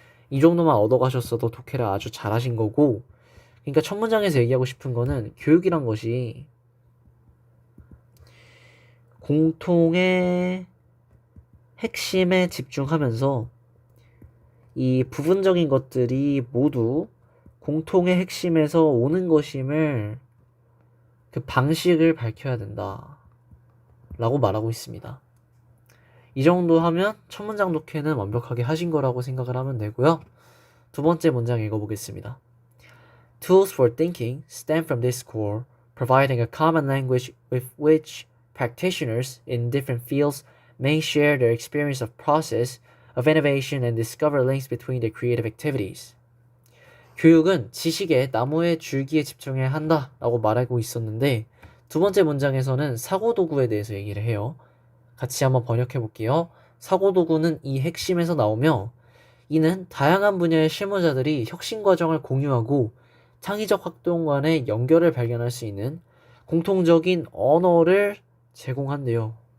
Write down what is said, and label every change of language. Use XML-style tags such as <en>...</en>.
<ko>이 정도만 얻어가셨어도 독해를 아주 잘하신 거고 그러니까 첫 문장에서 얘기하고 싶은 거는 교육이란 것이 공통의 핵심에 집중하면서 이 부분적인 것들이 모두 공통의 핵심에서 오는 것임을 그 방식을 밝혀야 된다 라고 말하고 있습니다. 이 정도 하면 첫 문장 독해는 완벽하게 하신 거라고 생각을 하면 되고요. 두 번째 문장 읽어보겠습니다.</ko> <en>Tools for thinking stem from this core, providing a common language with which practitioners in different fields may share their experience of process, of innovation and discover links between their creative activities.</en> <ko>교육은 지식의 나무의 줄기에 집중해야 한다 라고 말하고 있었는데 두 번째 문장에서는 사고도구에 대해서 얘기를 해요. 같이 한번 번역해 볼게요. 사고도구는 이 핵심에서 나오며 이는 다양한 분야의 실무자들이 혁신 과정을 공유하고 창의적 활동 간의 연결을 발견할 수 있는 공통적인 언어를 제공한대요.</ko>